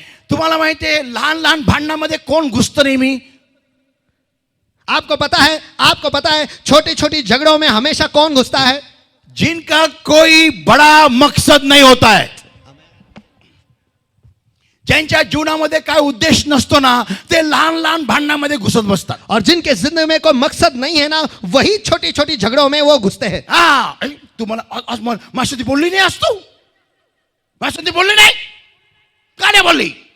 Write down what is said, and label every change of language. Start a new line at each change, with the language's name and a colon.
Marathi: तुम्हाला माहितीये लहान भांडणामध्ये कोण घुसतं नेहमी?
Hindi: आपको पता है छोटी छोटी झगड़ों में हमेशा कौन घुसता है? जिनका कोई बड़ा मकसद नहीं होता है,
Marathi: ज्यांच्या जीवनामध्ये काय उद्देश नसतो ना, ते लहान भांडणामध्ये घुसत बसतात.
Hindi: और जिनके जिंदगी में कोई मकसद नहीं है ना, वही छोटी छोटी झगड़ों में वो घुसते हैं.
Marathi: तुम्हाला आज मास्टर बोलली नाही, आज तू मास्टर बोलली नाही, का नाही बोलली?